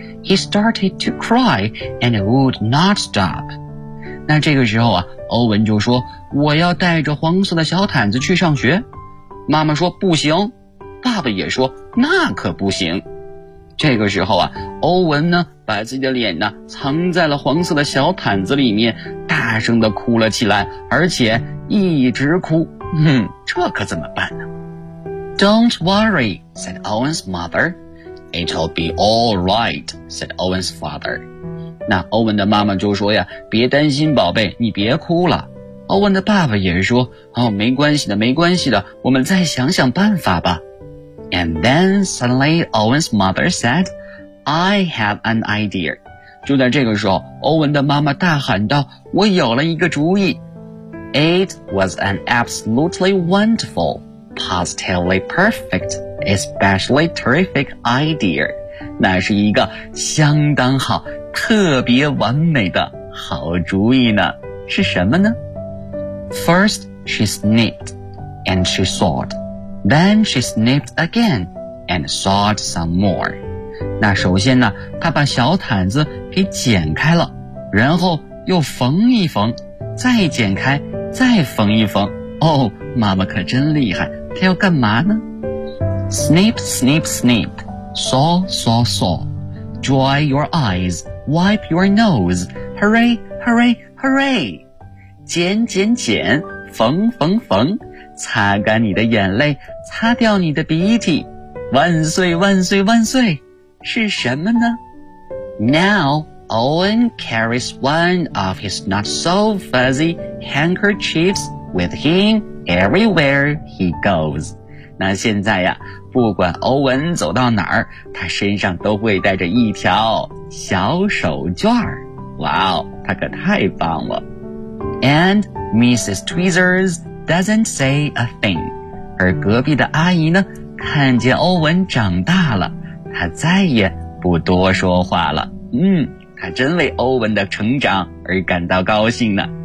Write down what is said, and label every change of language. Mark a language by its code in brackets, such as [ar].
[en] He started to cry and would not stop. [zh] 那这个时候啊，欧文就说，我要带着黄色的小毯子去上学。妈妈说不行，爸爸也说那可不行。这个时候啊，欧文呢把自己的脸呢藏在了黄色的小毯子里面，大声地哭了起来，而且一直哭。哼，这可怎么办呢？ [en] Don't worry, said Owen's mother. It'll be all right, said Owen's father. [zh] 那欧文的妈妈就说呀，别担心宝贝，你别哭了。欧文的爸爸也说，哦，没关系的，没关系的，我们再想想办法吧。 [en] And then suddenly Owen's mother said, I have an idea. [zh] 就在这个时候，欧文的妈妈大喊道，我有了一个主意。 [en] It was an absolutely wonderful, positively perfect, especially terrific idea. [zh] 那是一个相当好，特别完美的好主意呢，是什么呢？ [en] First she snipped and she sawed. Then she snipped again and sawed some more. [zh] 那首先呢，她把小毯子给剪开了，然后又缝一缝，再剪开，再缝一缝。哦，妈妈可真厉害，她要干嘛呢？ [en] Snip, snip, snip. Saw, saw, saw. Dry your eyes. Wipe your nose, hurry, hurry, hurry! [zh] 剪剪剪，缝缝缝，擦干你的眼泪，擦掉你的鼻涕，万岁万岁万岁！是什么呢？ [en] Now Owen carries one of his not so fuzzy handkerchiefs with him everywhere he goes. [zh] 那现在呀，不管欧文走到哪儿，他身上都会带着一条小手绢。哇哦，他可太棒了。 [en] And Mrs. Tweezers doesn't say a thing. [zh] 而隔壁的阿姨呢，看见欧文长大了，她再也不多说话了。嗯，她真为欧文的成长而感到高兴呢。